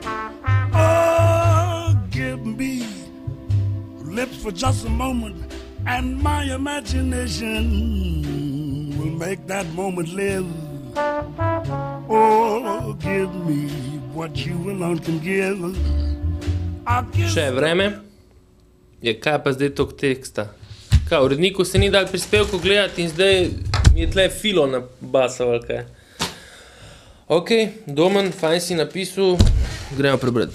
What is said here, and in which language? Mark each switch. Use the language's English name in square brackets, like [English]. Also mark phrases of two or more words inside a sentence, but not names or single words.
[English] Oh, give me lips for just a moment, and my imagination will make that moment live. Oh, give me what you alone can give. [Slovenian] Še je vreme? Je kaj pa zdaj tok teksta? Kaj, uredniku se ni dal prispevko gledati in zdaj je tle filo nabasal, ali kaj? Ok, Domen, fajn si napisal, gremo prebrati.